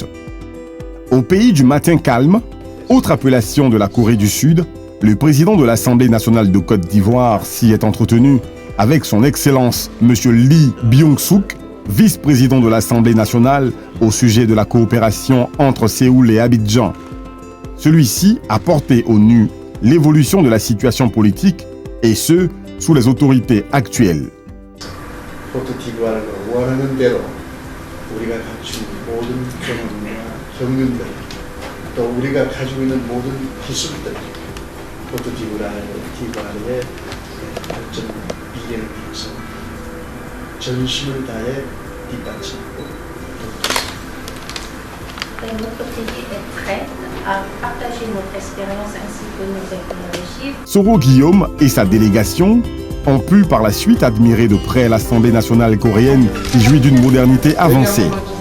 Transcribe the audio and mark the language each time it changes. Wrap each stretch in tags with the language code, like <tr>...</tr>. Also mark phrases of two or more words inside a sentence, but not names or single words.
<fr>Au pays du matin calme, autre appellation de la Corée du Sud, le président de l'Assemblée nationale de Côte d'Ivoire s'y est entretenu avec son Excellence M. Lee Byung-suk, vice-président de l'Assemblée nationale, au sujet de la coopération entre Séoul et Abidjan. Celui-ci a porté au nu l'évolution de la situation politique, et ce, sous les autorités actuelles.</fr> <ko>코트디부아르가 원하는 대로 우리가 갖춘 모든 경험과 경륜들, 또 우리가 가지고 있는 모든 기술들, 코트디부아르의 발전 미래를 위해서 전심을 다해 뒷받침하고</ko> <fr>Notre pays est prêt à partager notre expérience ainsi que nos technologies. Soro Guillaume et sa délégation ont pu par la suite admirer de près l'Assemblée nationale coréenne qui jouit d'une modernité avancée.</fr>